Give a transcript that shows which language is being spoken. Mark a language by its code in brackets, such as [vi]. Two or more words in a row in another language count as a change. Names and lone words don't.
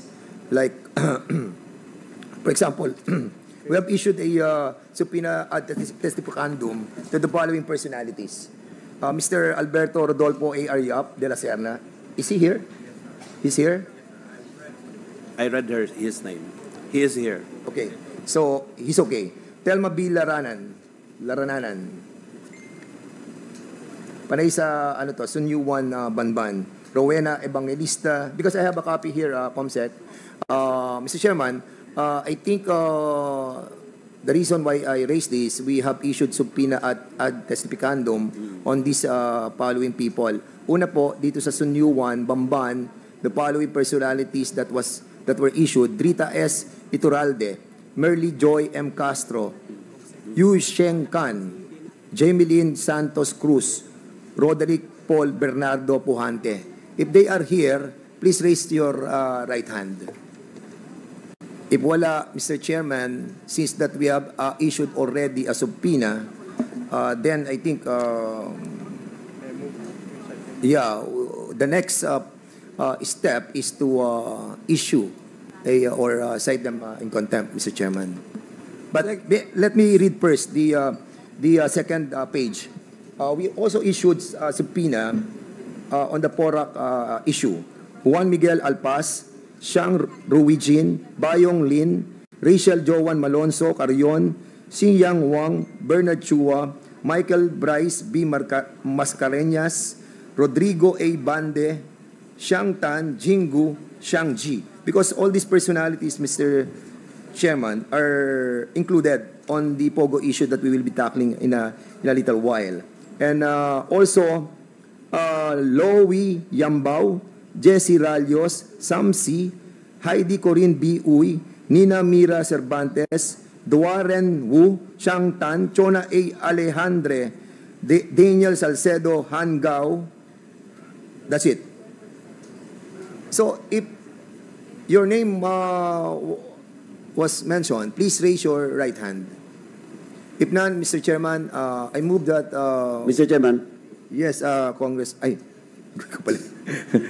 [en] Like, for example, we have issued a subpoena ad testificandum to the following personalities. Mr. Alberto Rodolfo A.R. Yap de la Serna. Is he here? He's here? I read his name. He is here. Okay. So, he's okay. Telma B. Larananan. [tl] Panay sa, Sunyuan Banban. [en] Rowena Evangelista. Because I have a copy here, Comsec. Mr. Chairman, I think the reason why I raised this, we have issued subpoena ad testificandum on these following people. [tl] Una po, dito sa Sunyuan, Bamban, [en] the following personalities that were issued: Rita S. Iturralde, Merly Joy M. Castro, Yu Sheng Kan, Jameline Santos Cruz, Roderick Paul Bernardo Pujante. If they are here, please raise your right hand. If wala, Mr. Chairman, since that we have issued already a subpoena, then I think, the next step is to issue or cite them in contempt, Mr. Chairman. But let me read first the second page. We also issued a subpoena on the Porac issue. Juan Miguel Alpas, Shang Ruijin, Bayong Lin, Rachel Joan Malonzo Carrion, Xingyang Wang, Bernard Chua, Michael Bryce B. Mascareñas, Rodrigo A. Bande, Xiang Tan, Jingu, Xiang Ji. Because all these personalities, Mr. Chairman, are included on the POGO issue that we will be tackling in a little while. And also, Lowy Yambao, Jesse Ralios, Sam C, Heidi Corinne B. Uy, Nina Mira Cervantes, Duaren Wu, Xiang Tan, Chona A. Alejandre, Daniel Salcedo, Han Gao. That's it. So, if your name was mentioned, please raise your right hand. If none, Mr. Chairman, I move that... Mr. Chairman. Yes, Congress...